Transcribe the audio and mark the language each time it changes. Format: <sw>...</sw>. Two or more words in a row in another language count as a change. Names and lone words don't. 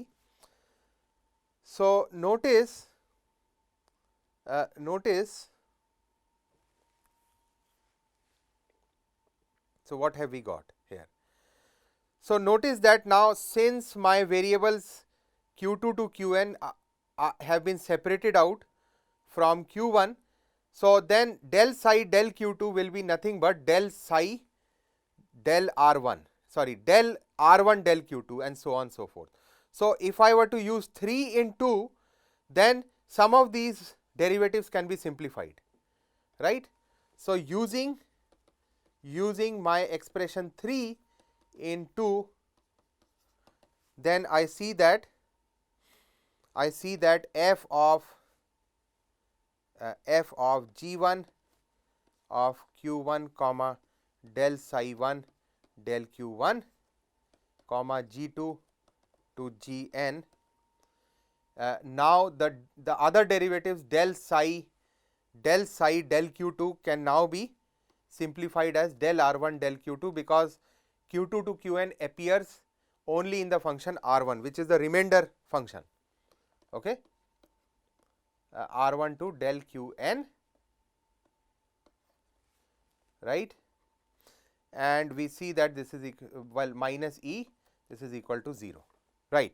<en>So, notice so what have we got here? So, notice that now since my variables q2 to qn have been separated out from q1, so then del psi del q2 will be nothing but del psi del r1, sorry, del r1 del q2 and so on so forth. So, if I were to use 3 in 2, then some of these derivatives can be simplified, right. So, using my expression 3 in 2, then I see that f of g1 of q1 comma del psi 1 del q1 comma g2 to gn. Now, the other derivatives del psi del q2 can now be simplified as del r1 del q2, because q2 to qn appears only in the function r1, which is the remainder function, okay. R1 to del qn, right, and we see that this is minus e, this is equal to 0, right.</en>